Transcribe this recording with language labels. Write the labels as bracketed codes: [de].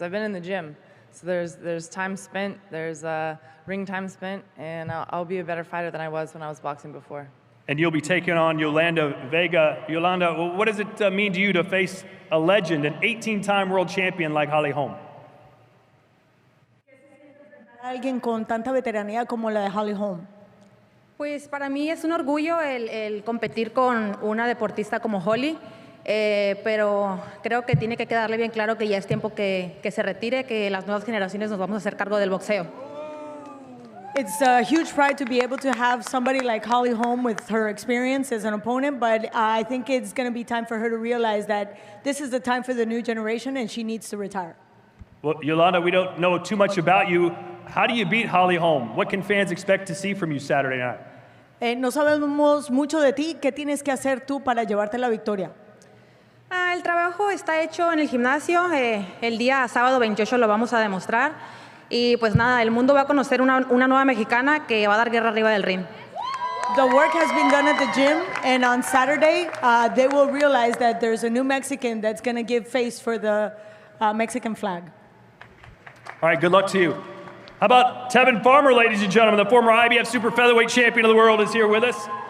[en] I've been in the gym, so there's time spent, there's ring time spent, and I'll be a better fighter than I was when I was boxing before. And you'll be taking on Yolanda Vega. Yolanda, what does it mean to you to face a legend, an 18-time world champion like Holly Holm? [es] Alguien con tanta veteranía como la de Holly Holm. Pues para mí es un orgullo el competir con una deportista como Holly, pero creo que tiene que quedarle bien claro que ya es tiempo que se retire, que las nuevas generaciones nos vamos a hacer cargo del boxeo. [en] It's a huge pride to be able to have somebody like Holly Holm with her experience as an opponent, but I think it's going to be time for her to realize that this is the time for the new generation and she needs to retire. Well, Yolanda, we don't know too much about you. How do you beat Holly Holm? What can fans expect to see from you Saturday night? [es] No sabemos mucho de ti. ¿Qué tienes que hacer tú para llevarte la victoria? El trabajo está hecho en el gimnasio. El día sábado 28 lo vamos a demostrar. Y pues nada, el mundo va a conocer una nueva mexicana que va a dar guerra arriba del ring. [en] The work has been done at the gym, and on Saturday, they will realize that there's a new Mexican that's going to give face for the Mexican flag. All right, good luck to you. How about Tevin Farmer, ladies and gentlemen, the former IBF super featherweight champion of the world is here with us.